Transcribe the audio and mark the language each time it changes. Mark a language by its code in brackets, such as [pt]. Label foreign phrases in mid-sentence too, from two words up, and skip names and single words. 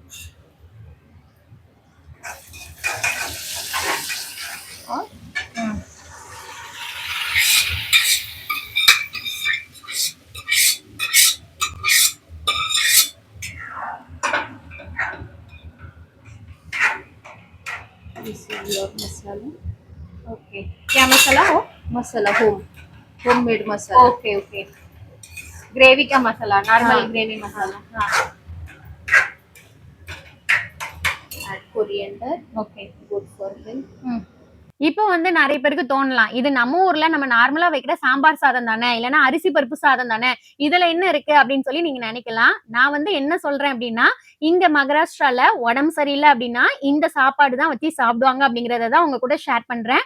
[hi] और और मसाला, ओके क्या मसाला हो? मसाला होम मेड मसाला। [en] okay okay [hi] ग्रेवी का मसाला, नॉर्मल हाँ। ग्रेवी मसाला। हाँ [en] add coriander, ओके good for health. [ta] இப்போ வந்து நிறைய பேருக்கு தோணலாம், இது நம்ம ஊர்ல நம்ம நார்மலா வைக்கிற சாம்பார் சாதம் தானே, இல்லைன்னா அரிசி பருப்பு சாதம் தானே, இதுல என்ன இருக்கு அப்படின்னு சொல்லி நீங்க நினைக்கலாம். நான் வந்து என்ன சொல்றேன் அப்படின்னா, இங்க மகாராஷ்டிரால உடம்பு சரியில்லை அப்படின்னா இந்த சாப்பாடு தான் வச்சு சாப்பிடுவாங்க அப்படிங்கறத தான் உங்க கூட ஷேர் பண்றேன்.